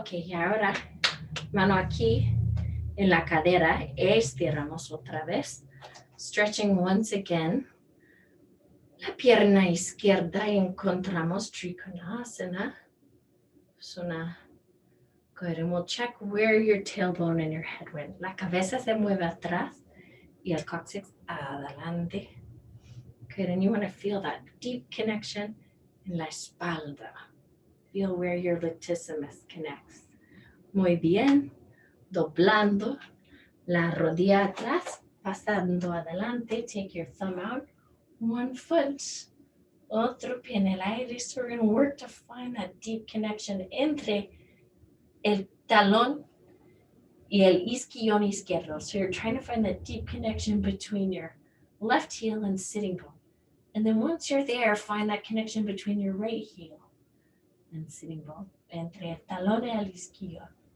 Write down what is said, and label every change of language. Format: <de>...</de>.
<es>Okay, y ahora, mano aquí en la cadera, estiramos otra vez.</es> <en>Stretching once again.</en> <es>La pierna izquierda y encontramos Trikonasana.</es> <en>So now, good, and we'll check where your tailbone and your head went.</en> <es>La cabeza se mueve atrás y el coccyx adelante.</es> <en>Good, and you want to feel that deep connection in</en> <es>la espalda.</es> <en>Feel where your latissimus connects.</en> <es>Muy bien. Doblando la rodilla atrás, pasando adelante.</es> <en>Take your thumb out. One foot.</en> <es>Otro pie en el aire.</es> <en>So we're going to work to find that deep connection</en> <es>entre el talón y el isquion izquierdo.</es> <en>So you're trying to find that deep connection between your left heel and sitting bone. And then once you're there, find that connection between your right heel and sitting bone.</en> <es>Entre el talón y el isquion.</es>